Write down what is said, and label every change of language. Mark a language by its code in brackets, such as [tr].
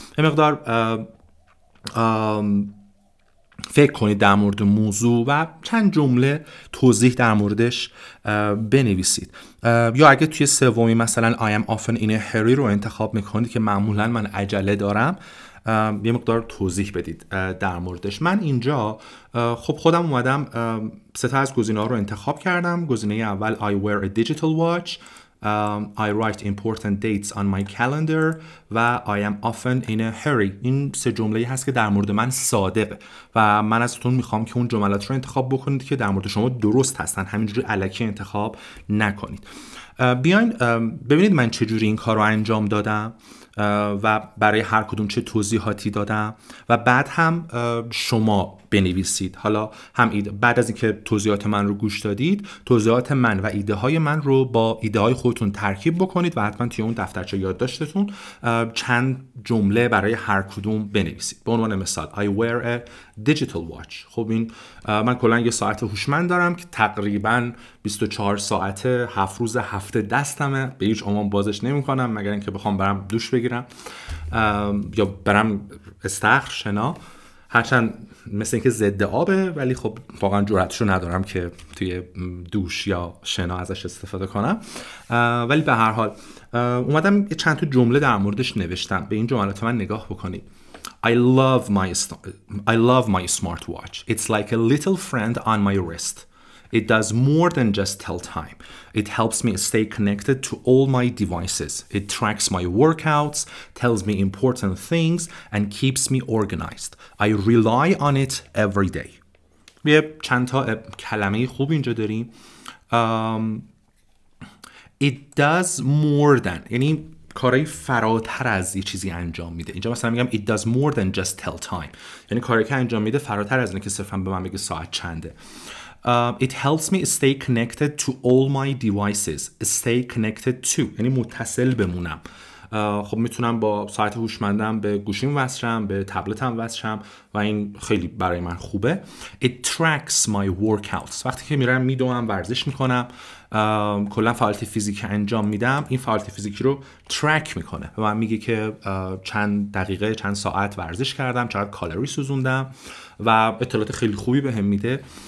[fa] یه مقدار فکر کنید در مورد موضوع و چند جمله توضیح در موردش بنویسید. یا اگه توی سومی مثلا [en] I am often in a hurry [fa] رو انتخاب میکنید که معمولا من عجله دارم، یه مقدار توضیح بدید در موردش. من اینجا خب خودم اومدم 3 تا از گزینه‌ها رو انتخاب کردم. گزینه اول [en] I wear a digital watch, I write important dates on my calendar و I am often in a hurry. [fa] این 3 جمله‌ای هست که در مورد من صادقه و من ازتون میخوام که اون جملات رو انتخاب بکنید که در مورد شما درست هستن، همینجوری الکی انتخاب نکنید. بیاین ببینید من چجوری این کار رو انجام دادم. و برای هر کدوم چه توضیحاتی دادم و بعد هم شما بنویسید. حالا هم بعد از اینکه توضیحات من رو گوش دادید، توضیحات من و ایده های من رو با ایده های خودتون ترکیب بکنید و حتما توی اون دفترچه یادداشتتون چند جمله برای هر کدوم بنویسید. به عنوان مثال [en] I wear a digital watch. [fa] خب این من کلا یه ساعت هوشمند دارم که تقریبا 24 ساعت 7 روز هفته دستمه، به هیچ عنوان بازش نمی‌کنم مگر اینکه بخوام برم دوش بگیرم یا برم استخر شنا، هرچند مثل اینکه ضد آبه ولی خب واقعا جرأتشو ندارم که توی دوش یا شنا ازش استفاده کنم. ولی به هر حال اومدم چند تا جمله در موردش نوشتم. به این جملات من نگاه بکنید. [en] I love my smartwatch. It's like a little friend on my wrist. It does more than just tell time. It helps me stay connected to all my devices. It tracks my workouts, tells me important things, and keeps me organized. I rely on it every day. [fa] یه چند تا کلمه خوب اینجا داریم. [en] It does more than، [fa] یعنی کارهای فراتر از یه چیزی انجام میده. اینجا مثلا میگم [en] it does more than just tell time، [fa] یعنی کاری که انجام میده فراتر از اینه که صرفا به من بگه ساعت چنده. [en] It helps me stay connected to all my devices. Stay connected to [fa] یعنی متصل بمونم. خب میتونم با ساعت هوشمندم به گوشیم وصل شم، به تبلتم وصل شم و این خیلی برای من خوبه. [en] It tracks my workouts. [fa] وقتی که میرم میدوم ورزش میکنم، کلا فعالیت فیزیکی انجام میدم، این فعالیت فیزیکی رو ترک میکنه و من میگه که چند دقیقه چند ساعت ورزش کردم، چقدر کالری سوزوندم و اطلاعات خیلی خوبی بهم میده.